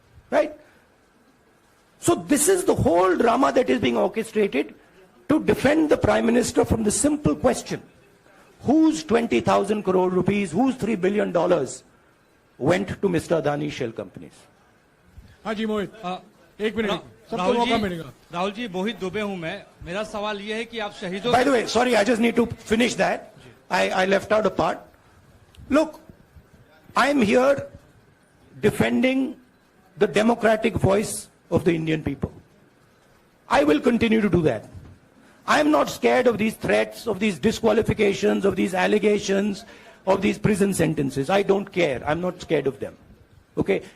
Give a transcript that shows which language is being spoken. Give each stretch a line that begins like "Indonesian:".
English: Right? So this is the whole drama that is being orchestrated to defend the Prime Minister from the simple question, whose 20,000 crore rupees, whose $3 billion went to Mr. Adani shell companies?
Hindi: हाँ जी मोहित, एक minute सबको मौका मिलेगा. राहुल जी, मोहित दुबे हूं मैं. मेरा सवाल ये है कि आप शहीदों.
English: By the way, sorry, I just need to finish that. I left out a part. Look, I am here defending the democratic voice of the Indian people. I will continue to do that. I am not scared of these threats, of these disqualifications, of these allegations, of these prison sentences. I don't care. I'm not scared of them. Okay?